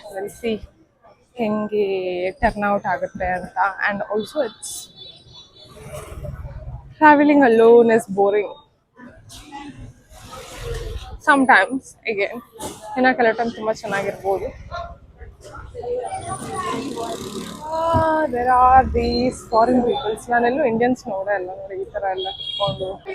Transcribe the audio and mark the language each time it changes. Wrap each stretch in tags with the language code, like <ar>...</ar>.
<en>We'll see</en> <kn>ಹೆಂಗೆ turn out ಆಗುತ್ತೆ ಅಂತ.</kn> <en>And also it's traveling alone is boring sometimes.</en> <kn>Again ಇನ್ನ ಕೆಲವು ಟೈಮ್ ತುಂಬ ಚೆನ್ನಾಗಿರ್ಬೋದು.</kn> <en>There are these foreign peoples.</en> <kn>ನಾನೆಲ್ಲೂ Indians ನೋಡೇ ಇಲ್ಲ ನೋಡಿ ಈ ಥರ ಎಲ್ಲ ಕುತ್ಕೊಂಡು.</kn>